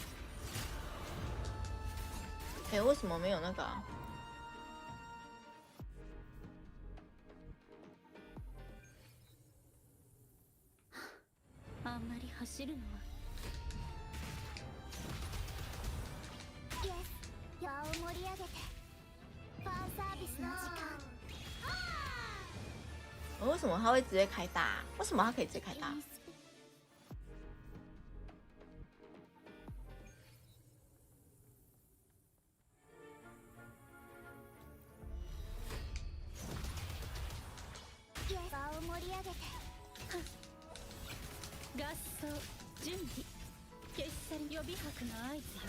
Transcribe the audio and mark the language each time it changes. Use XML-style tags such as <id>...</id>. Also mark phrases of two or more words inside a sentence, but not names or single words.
<zh>为什么没有那个啊？</zh> <ja>あんまり走るのは。イエス、場を盛り上げてファンサービスの時間。</ja> <zh>为什么它会直接开大啊？为什么它可以直接开大？</zh> <ja>場を盛り上げて合奏準備決戦予備拍の合図よ。</ja>